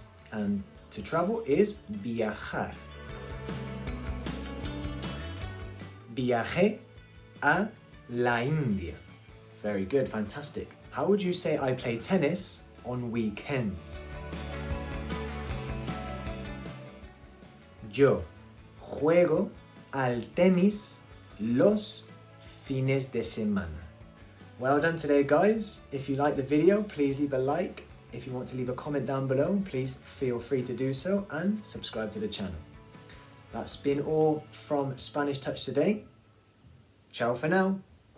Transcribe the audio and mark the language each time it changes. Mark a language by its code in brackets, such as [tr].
[en] And to travel is viajar. [es] Viajé a la India. [en] Very good, fantastic. How would you say I play tennis on weekends? [es] Yo juego al tenis los fines de semana. [en] Well done today guys. If you like the video, please leave a like. If you want to leave a comment down below, please feel free to do so and subscribe to the channel. That's been all from Spanish Touch today. Ciao for now.